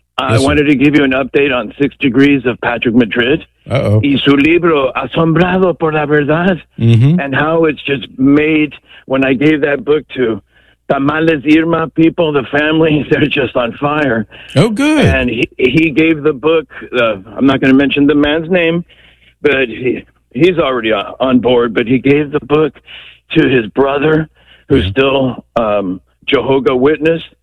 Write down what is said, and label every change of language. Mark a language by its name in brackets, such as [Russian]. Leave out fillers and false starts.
[English] I wanted to give you an update on 6 Degrees of Patrick Madrid. Uh-oh. [Spanish] Y su libro, Asombrado por la Verdad. Mm-hmm. [English] And how it's just made, when I gave that book to Tamales Irma people, the family, they're just on fire. Oh, good. And he gave the book, I'm not going to mention the man's name, but he's already on board, but he gave the book to his brother, who's still Jehovah's Witness.